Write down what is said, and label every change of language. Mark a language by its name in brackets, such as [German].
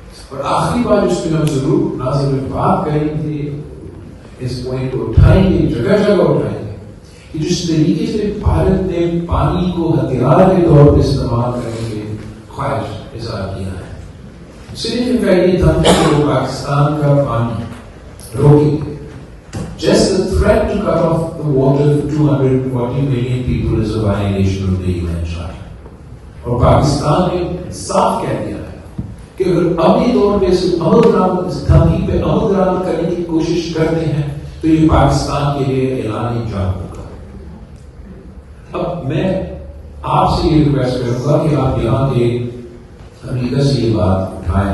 [Urdu] اور آخری بات جس پہ ہم ضرور ناظرین بات کریں گے, اس پوائنٹ کو اٹھائیں گے, جگہ جگہ اٹھائیں گے, کہ جس طریقے سے بھارت نے پانی کو ہتھیار کے طور پر استعمال کرنے کے خواہش اظہار کیا ہے. صرف ان کا یہ تھا کہ وہ پاکستان کا پانی روکیں گے. [English] Just the threat to cut off the water for 240 million people is a violation of the UN Charter. [Urdu] اور پاکستان نے صاف کہہ دیا ہے کہ اگر عملی طور پہ اس دھمکی پہ عمل درآمد کرنے کی کوشش کرتے ہیں تو یہ پاکستان کے لیے اعلان جنگ ہوگا. اب میں آپ سے یہ ریکویسٹ کروں گا کہ آپ یہاں کے امریکہ سے یہ بات اٹھائیں.